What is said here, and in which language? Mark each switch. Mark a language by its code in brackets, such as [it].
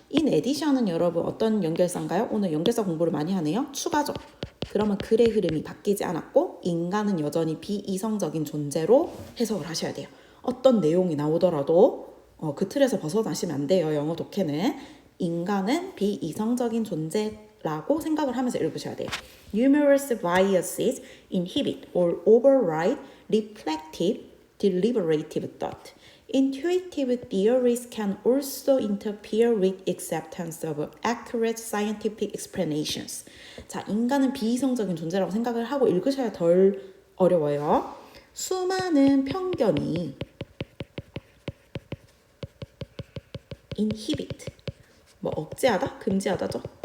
[ko] in addition은 여러분 어떤 연결사인가요? 오늘 연결사 공부를 많이 하네요. 추가죠. 그러면 글의 흐름이 바뀌지 않았고 인간은 여전히 비이성적인 존재로 해석을 하셔야 돼요. 어떤 내용이 나오더라도 그 틀에서 벗어나시면 안 돼요. 영어 독해는. 인간은 비이성적인 존재라고 생각을 하면서 읽으셔야 돼요. [en] Numerous biases inhibit or override reflective, deliberative thought. Intuitive theories can also interfere with acceptance of accurate scientific explanations. [ko] 자, 인간은 비이성적인 존재라고 생각을 하고 읽으셔야 덜 어려워요. 수많은 편견이 inhibit, 억제하다? 금지하다죠?